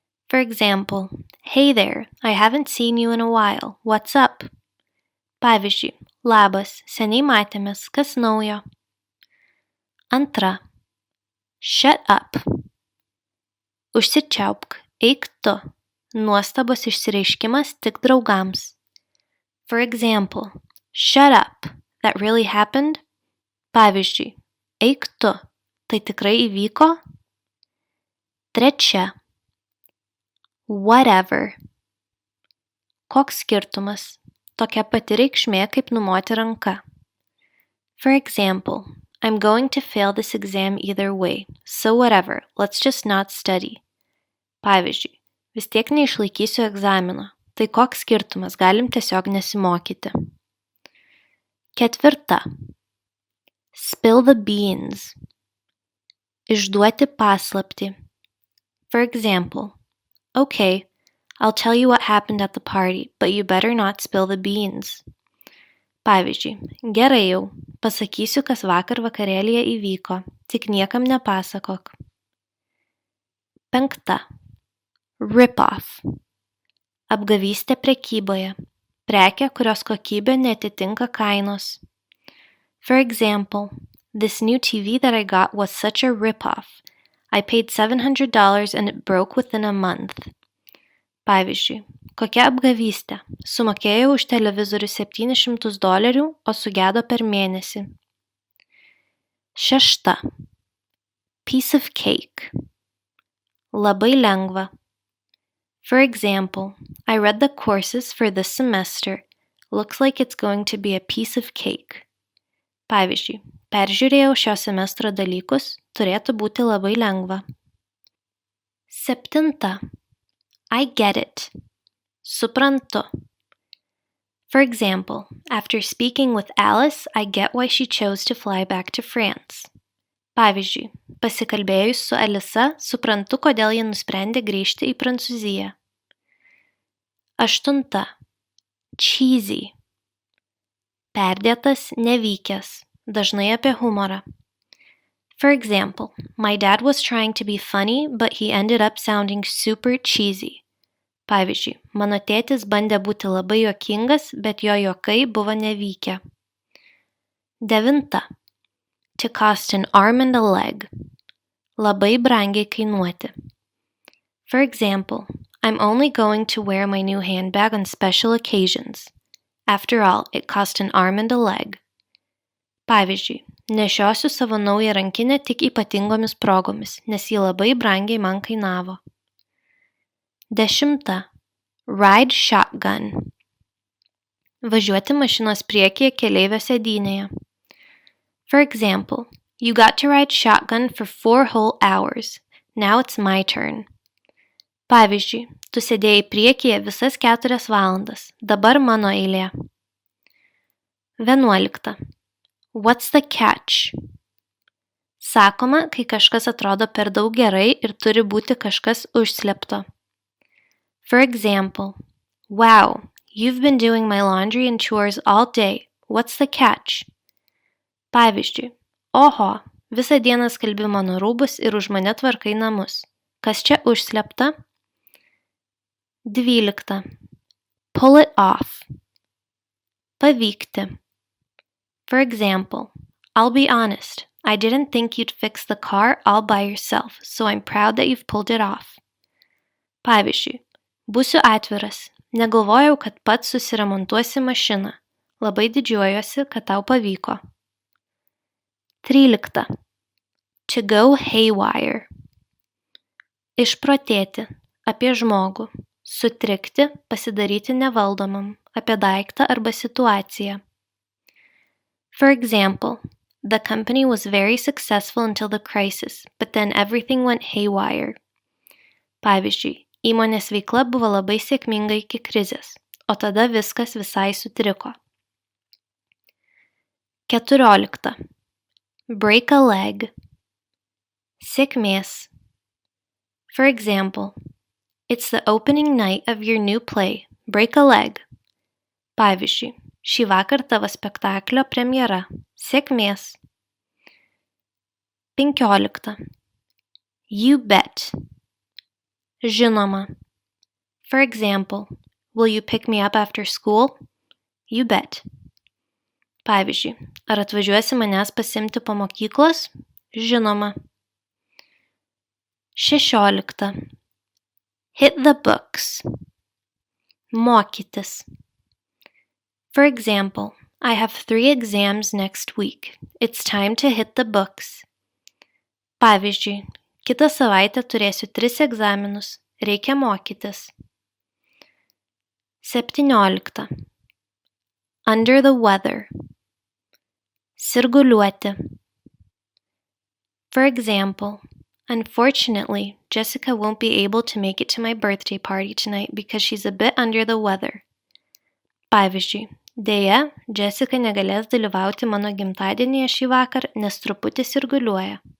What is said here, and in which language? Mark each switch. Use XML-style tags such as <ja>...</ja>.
<en>For example, Hey there, I haven't seen you in a while. What's up?</en> <lt>Pavyzdžiui, labas, seniai matėmės, kas naujo? 2.</lt> <en>Shut up.</en> <lt>Užsičiaupk, eik tu. Nuostabos išsireiškimas tik draugams.</lt> <en>For example, shut up, that really happened?</en> <lt>Pavyzdžiui, eik tu, tai tikrai įvyko? 3.</lt> <en>Whatever.</en> <lt>Koks skirtumas? Tokia pati reikšmė kaip numoti ranka.</lt> <en>For example, I'm going to fail this exam either way, so whatever, let's just not study.</en> <lt>Pavyzdžiui, vis tiek neišlaikysiu egzamino, tai koks skirtumas, galim tiesiog nesimokyti.</lt> <en>4. Spill the beans.</en> <lt>Išduoti paslaptį.</lt> <en>For example, okay, I'll tell you what happened at the party, but you better not spill the beans.</en> <lt>Pavyzdžiui, gerai jau, pasakysiu, kas vakar vakarėlyje įvyko, tik niekam nepasakok. 5.</lt> <en>Rip-off.</en> <lt>Apgavystė prekyboje. Prekė, kurios kokybė neatitinka kainos.</lt> <en>For example, this new TV that I got was such a rip-off. I paid $700 and it broke within a month.</en> <lt>Pavyzdžiui, kokia apgavystė? Sumokėjau už televizorių $700, o sugedo per mėnesį.</lt> <en>6. Piece of cake.</en> <lt>Labai lengva.</lt> <en>For example, I read the courses for this semester. Looks like it's going to be a piece of cake.</en> <lt>Pavyzdžiui, peržiūrėjau šio semestro dalykus, turėtų būti labai lengva.</lt> <en>7. I get it.</en> <lt>Suprantu.</lt> <en>For example, after speaking with Alice, I get why she chose to fly back to France.</en> <lt>Pavyzdžiui, pasikalbėjus su Alisa, suprantu, kodėl ji nusprendė grįžti į Prancūziją. 8.</lt> <en>Cheesy.</en> <lt>Perdėtas, nevykęs, dažnai apie humorą.</lt> <en>For example, my dad was trying to be funny, but he ended up sounding super cheesy.</en> <lt>Pavyzdžiui, mano tėtis bandė būti labai juokingas, bet jo juokai buvo nevykę.</lt> <en>9. To cost an arm and a leg.</en> <lt>Labai brangiai kainuoti.</lt> <en>For example, I'm only going to wear my new handbag on special occasions. After all, it cost an arm and a leg.</en> <lt>Pavyzdžiui, nešiosiu savo naują rankinę tik ypatingomis progomis, nes ji labai brangiai man kainavo. 10.</lt> <en>Ride shotgun.</en> <lt>Važiuoti mašinos priekyje keleivio sėdynėje.</lt> <en>For example, you got to ride shotgun for 4 whole hours. Now it's my turn.</en> <lt>Pavyzdžiui, tu sėdėjai priekyje visas 4 valandas. Dabar mano eilė. 11.</lt> <en>What's the catch?</en> <lt>Sakoma, kai kažkas atrodo per daug gerai ir turi būti kažkas užslėpto.</lt> <en>For example, wow, you've been doing my laundry and chores all day. What's the catch?</en> <lt>Pavyzdžiui, oho, visą dieną skalbi mano rūbus ir už mane tvarkai namus. Kas čia užslėpta? 12.</lt> <en>Pull it off.</en> <lt>Pavykti.</lt> <en>For example, I'll be honest, I didn't think you'd fix the car all by yourself, so I'm proud that you've pulled it off.</en> <lt>Pavyzdžiui, būsiu atviras, negalvojau, kad pats susiremontuosi mašiną. Labai didžiuojuosi, kad tau pavyko. 13.</lt> <en>To go haywire.</en> <lt>Išprotėti, apie žmogų. Sutrikti, pasidaryti nevaldomam, apie daiktą arba situaciją.</lt> <en>For example, the company was very successful until the crisis, but then everything went haywire.</en> <lt>Pavyzdžiui, įmonės veikla buvo labai sėkminga iki krizės, o tada viskas visai sutriko.</lt> <en>14. Break a leg.</en> <lt>Sėkmės.</lt> <en>For example, it's the opening night of your new play, Break a leg.</en> <lt>Pavyzdžiui, šį vakar tavo spektaklio premjera. Sėkmės.</lt> <en>15. You bet.</en> <lt>Žinoma.</lt> <en>For example, will you pick me up after school? You bet.</en> <lt>Pavyzdžiui, ar atvažiuosi manęs pasiimti po mokyklos? Žinoma.</lt> <en>16. Hit the books.</en> <lt>Mokytis.</lt> <en>For example, I have 3 exams next week. It's time to hit the books.</en> <lt>Pavyzdžiui, kitą savaitę turėsiu 3 egzaminus. Reikia mokytis. 17.</lt> <en>Under the weather.</en> <lt>Sirguliuoti.</lt> <en>For example, unfortunately, Jessica won't be able to make it to my birthday party tonight because she's a bit under the weather.</en> <lt>Pavyzdžiui, deja, Jessica negalės dalyvauti mano gimtadienyje šį vakar, nes truputį sirguliuoja.</lt>